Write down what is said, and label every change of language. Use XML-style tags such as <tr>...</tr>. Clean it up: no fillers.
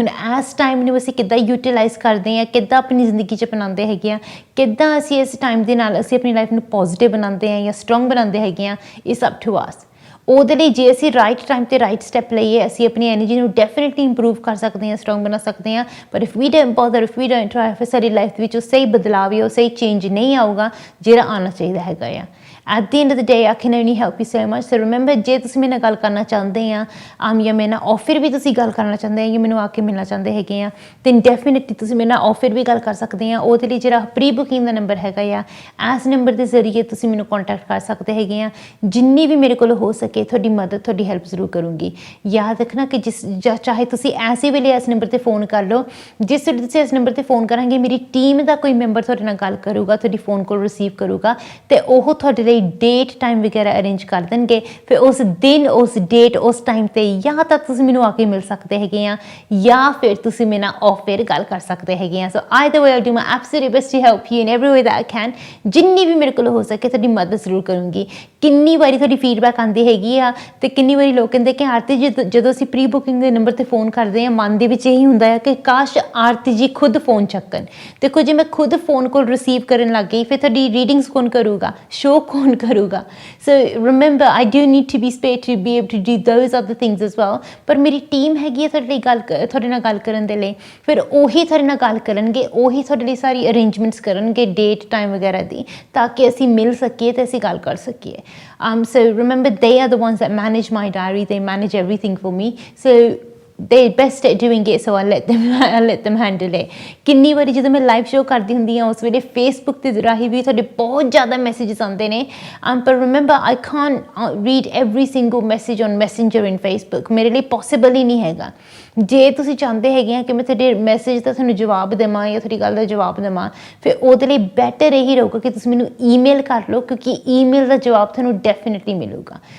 <pa>ਹੁਣ ਇਸ ਟਾਈਮ ਨੂੰ ਅਸੀਂ ਕਿੱਦਾਂ ਯੂਟੀਲਾਈਜ਼ ਕਰਦੇ ਹਾਂ, ਕਿੱਦਾਂ ਆਪਣੀ ਜ਼ਿੰਦਗੀ 'ਚ ਅਪਣਾਉਂਦੇ ਹੈਗੇ ਆ, ਕਿੱਦਾਂ ਅਸੀਂ ਇਸ ਟਾਈਮ ਦੇ ਨਾਲ ਅਸੀਂ ਆਪਣੀ ਲਾਈਫ ਨੂੰ ਪੋਜ਼ੀਟਿਵ ਬਣਾਉਂਦੇ ਹਾਂ ਜਾਂ ਸਟਰੋਂਗ ਬਣਾਉਂਦੇ ਹੈਗੇ ਆ,</pa> <en>It's up to us.</en> <pa>ਉਹਦੇ ਲਈ ਜੇ ਅਸੀਂ ਰਾਈਟ ਟਾਈਮ 'ਤੇ ਰਾਈਟ ਸਟੈਪ ਲਈਏ, ਅਸੀਂ ਆਪਣੀ ਐਨਰਜੀ ਨੂੰ ਡੈਫੀਨੇਟਲੀ ਇੰਪਰੂਵ ਕਰ ਸਕਦੇ ਹਾਂ, ਸਟਰੋਂਗ ਬਣਾ ਸਕਦੇ ਹਾਂ। ਪਰ</pa> <en>if we don't bother, if we don't try,</en> <pa>ਫਿਰ ਸਾਡੀ ਲਾਈਫ ਦੇ ਵਿੱਚ ਉਹ ਸਹੀ ਬਦਲਾਵ ਜਾਂ ਉਹ ਸਹੀ ਚੇਂਜ ਨਹੀਂ ਆਊਗਾ ਜਿਹੜਾ ਆਉਣਾ ਚਾਹੀਦਾ ਹੈਗਾ ਆ।</pa> <en>At the end of the day, I can only help you so much.</en> <pa>So remember, ਜੇ ਤੁਸੀਂ ਮੇਰੇ ਨਾਲ ਗੱਲ ਕਰਨਾ ਚਾਹੁੰਦੇ ਆ ਜਾਂ ਮੇਰੇ ਨਾਲ ਆਫਰ ਵੀ ਤੁਸੀਂ ਗੱਲ ਕਰਨਾ ਚਾਹੁੰਦੇ ਆ ਜਾਂ ਮੈਨੂੰ ਆ ਕੇ ਮਿਲਣਾ ਚਾਹੁੰਦੇ ਹੈਗੇ ਆ, then definitely ਤੁਸੀਂ ਮੇਰੇ ਨਾਲ ਆਫਰ ਵੀ ਗੱਲ ਕਰ ਸਕਦੇ ਆ। ਉਹਦੇ ਲਈ ਜਿਹੜਾ ਪ੍ਰੀ ਬੁਕਿੰਗ ਦਾ ਨੰਬਰ ਹੈਗਾ ਆ, ਇਸ ਨੰਬਰ ਦੇ ਜ਼ਰੀਏ ਤੁਸੀਂ ਮੈਨੂੰ ਕੰਟੈਕਟ ਕਰ ਸਕਦੇ ਹੈਗੇ ਆ। ਜਿੰਨੀ ਵੀ ਮੇਰੇ ਕੋਲ ਹੋ ਸਕੇ ਤੁਹਾਡੀ ਮਦਦ, ਤੁਹਾਡੀ ਹੈਲਪ ਜ਼ਰੂਰ ਕਰੂੰਗੀ। ਯਾਦ ਰੱਖਣਾ ਕਿ ਚਾਹੇ ਤੁਸੀਂ ਐਸੇ ਵੇਲੇ ਇਸ ਨੰਬਰ 'ਤੇ ਫੋਨ ਕਰ ਲਓ, ਜਿਸ ਵੇਲੇ ਤੁਸੀਂ ਇਸ ਨੰਬਰ 'ਤੇ ਫੋਨ ਕਰਾਂਗੇ ਮੇਰੀ ਟੀਮ ਦਾ ਕੋਈ ਮੈਂਬਰ ਤੁਹਾਡੇ ਨਾਲ ਗੱਲ ਕਰੂਗਾ, ਤੁਹਾਡੀ ਫੋਨ ਕਾਲ ਰਿਸੀਵ ਕਰੂਗਾ, ਅਤੇ ਉਹ ਤੁਹਾਡੇ ਲਈ ਡੇਟ ਟਾਈਮ ਵਗੈਰਾ ਅਰੇਂਜ ਕਰ ਦੇਣਗੇ। ਫਿਰ ਉਸ ਦਿਨ, ਉਸ ਡੇਟ, ਉਸ ਟਾਈਮ 'ਤੇ ਜਾਂ ਤਾਂ ਤੁਸੀਂ ਮੈਨੂੰ ਆ ਕੇ ਮਿਲ ਸਕਦੇ ਹੈਗੇ ਆ ਜਾਂ ਫਿਰ ਤੁਸੀਂ ਮੇਰੇ ਨਾਲ ਆਫਰ ਗੱਲ ਕਰ ਸਕਦੇ ਹੈਗੇ ਆ।</pa> <en>So either way I do my absolute best to help you in every way that I can.</en> <pa>ਜਿੰਨੀ ਵੀ ਮੇਰੇ ਕੋਲ ਹੋ ਸਕੇ ਤੁਹਾਡੀ ਮਦਦ ਜ਼ਰੂਰ ਕਰੂੰਗੀ। ਕਿੰਨੀ ਵਾਰੀ ਤੁਹਾਡੀ ਫੀਡਬੈਕ ਆਉਂਦੀ ਹੈਗੀ ਆ ਅਤੇ ਕਿੰਨੀ ਵਾਰੀ ਲੋਕ ਕਹਿੰਦੇ ਕਿ ਆਰਤੀ ਜਦੋਂ ਅਸੀਂ ਪ੍ਰੀ ਬੁਕਿੰਗ ਦੇ ਨੰਬਰ 'ਤੇ ਫੋਨ ਕਰਦੇ ਹਾਂ, ਮਨ ਦੇ ਵਿੱਚ ਇਹੀ ਹੁੰਦਾ ਹੈ ਕਿ ਕਾਸ਼ ਆਰਤੀ ਜੀ ਖੁਦ ਫੋਨ ਚੱਕਣ। ਦੇਖੋ, ਜੇ ਮੈਂ ਖੁਦ ਫੋਨ ਕਾਲ ਰਿਸੀਵ ਕਰਨ ਲੱਗ ਗਈ, ਫਿਰ ਤੁਹਾਡੀ ਰੀਡਿੰਗਸ ਕੌਣ ਕਰੂਗਾ, ਸ਼ੋਅ ਕੌਣ ਕਰੂਗਾ?</pa> <en>So remember, I do need to be spared to be able to do those other things as well.</en> <pa>ਪਰ ਮੇਰੀ ਟੀਮ ਹੈਗੀ ਹੈ ਤੁਹਾਡੇ ਨਾਲ ਗੱਲ ਕਰਨ ਦੇ ਲਈ। ਫਿਰ ਉਹੀ ਤੁਹਾਡੇ ਨਾਲ ਗੱਲ ਕਰਨਗੇ, ਉਹੀ ਤੁਹਾਡੇ ਲਈ ਸਾਰੀ ਅਰੇਂਜਮੈਂਟਸ ਕਰਨਗੇ ਡੇਟ ਟਾਈਮ ਵਗੈਰਾ ਦੀ, ਤਾਂ ਕਿ ਅਸੀਂ ਮਿਲ ਸਕੀਏ ਅਤੇ ਅਸੀਂ ਗੱਲ ਕਰ ਸਕੀਏ।</pa> <en>So remember, they are the ones that manage my diary, they manage everything for me. So they best at doing it, so I'll let them handle it.</en> <pa>ਕਿੰਨੀ ਵਾਰੀ ਜਦੋਂ ਮੈਂ ਲਾਈਵ ਸ਼ੋਅ ਕਰਦੀ ਹੁੰਦੀ ਹਾਂ ਉਸ ਵੇਲੇ ਫੇਸਬੁੱਕ ਦੇ ਰਾਹੀਂ ਵੀ ਤੁਹਾਡੇ ਬਹੁਤ ਜ਼ਿਆਦਾ ਮੈਸੇजेस ਆਉਂਦੇ ਨੇ, ਪਰ</pa> <en>remember I can't read every single message on messenger in Facebook,</en> <pa>ਮੇਰੇ ਲਈ ਪੋਸੀਬਲ ਹੀ ਨਹੀਂ ਹੈਗਾ। ਜੇ ਤੁਸੀਂ ਚਾਹੁੰਦੇ ਹੈਗੇ ਆ ਕਿ ਮੈਂ ਤੁਹਾਡੇ ਮੈਸੇਜ ਦਾ ਤੁਹਾਨੂੰ ਜਵਾਬ ਦੇਵਾਂ ਜਾਂ ਤੁਹਾਡੀ ਗੱਲ ਦਾ ਜਵਾਬ ਦੇਵਾਂ, ਫਿਰ ਉਹਦੇ ਲਈ ਬੈਟਰ ਇਹੀ ਰਹੂਗਾ ਕਿ ਤੁਸੀਂ ਮੈਨੂੰ ਈਮੇਲ ਕਰ ਲਓ, ਕਿਉਂਕਿ ਈਮੇਲ ਦਾ ਜਵਾਬ ਤੁਹਾਨੂੰ ਡੈਫੀਨਿਟਲੀ ਮਿਲੂਗਾ।</pa>